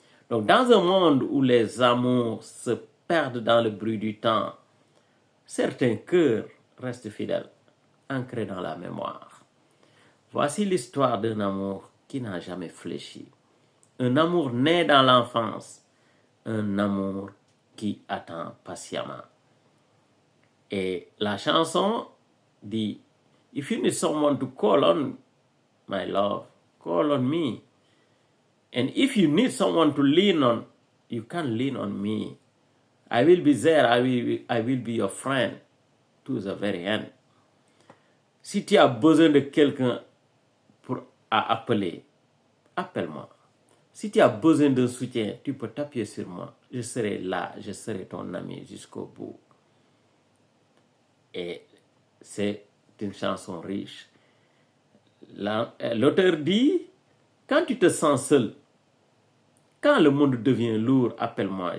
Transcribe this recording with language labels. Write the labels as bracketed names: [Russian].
[French] Donc dans un monde où les amours se perdent dans le bruit du temps, certains cœurs restent fidèles, ancrés dans la mémoire. Voici l'histoire d'un amour qui n'a jamais fléchi. Un amour né dans l'enfance, un amour qui attend patiemment. Et la chanson dit, [English] If you need someone to call on, my love, call on me. And if you need someone to lean on, you can lean on me. I will be there, I will be your friend to the very end. [French] Si tu as besoin de quelqu'un à appeler, appelle-moi. Si tu as besoin d'un soutien, tu peux t'appuyer sur moi. Je serai là, je serai ton ami jusqu'au bout. Et c'est une chanson riche. L'auteur dit, quand tu te sens seul, quand le monde devient lourd, appelle-moi.